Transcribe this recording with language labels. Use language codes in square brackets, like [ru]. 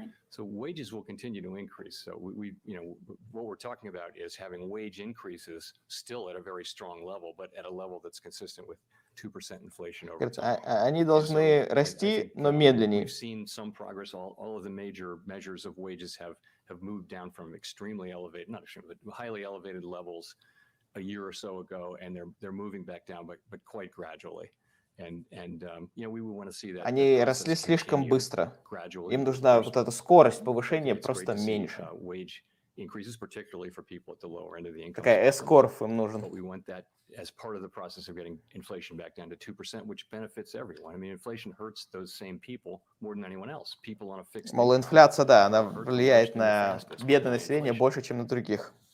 [en] So wages will continue to increase. So we what we're talking about is having wage increases still at a very strong level, but at a level that's consistent with 2% inflation over [ru] Говорит, [en] time. [ru] они должны расти, но медленнее. [en] We've seen some progress. All of the major measures of wages have moved down from extremely elevated, not extremely, but highly elevated levels a year or so ago, and they're moving back down, but quite gradually. And we would want to see that. [ru] Они росли слишком быстро. Им нужна вот эта скорость повышения просто меньше. [en] Wage increases, particularly for people at the lower end of the income. [ru] Такая S-curve им нужен. [en] But we want that as part of the process of getting inflation back down to 2%, which benefits everyone. I mean, inflation hurts those same people more than anyone else. People on a fixed [ru] Мол, инфляция, да, она влияет на бедное население больше, чем на других.